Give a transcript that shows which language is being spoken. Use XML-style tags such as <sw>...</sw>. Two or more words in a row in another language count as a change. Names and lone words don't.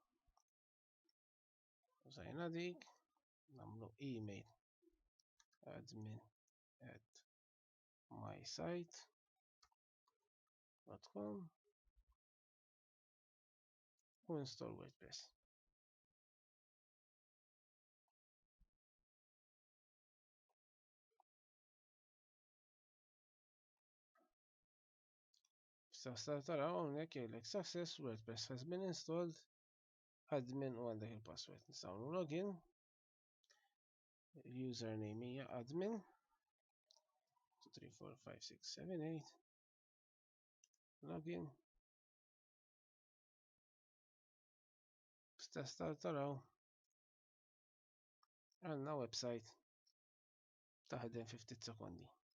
<mt>Użajna dik, nagħmlu email admin@mysite.com u install WordPress. Sta taraw hawnhekk jgħidlek</mt> <en>success WordPress has been installed.</en> <mt>Admin u għandek il-password. Nistgħu login. Il-username hija admin. 2 3 4 5 6 7 8. Login. Sta taraw għandna website taħdem fi ftit sekondi.</mt>